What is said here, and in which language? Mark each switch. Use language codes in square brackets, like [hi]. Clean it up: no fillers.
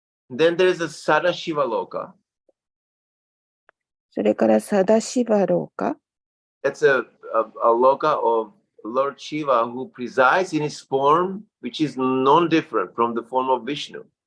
[en] Then there is a Sadashiva Loka. [ja] それからサダシバローカ。 [en] That's a Loka of Lord Shiva who presides in his form, which is non-different from the form of Vishnu.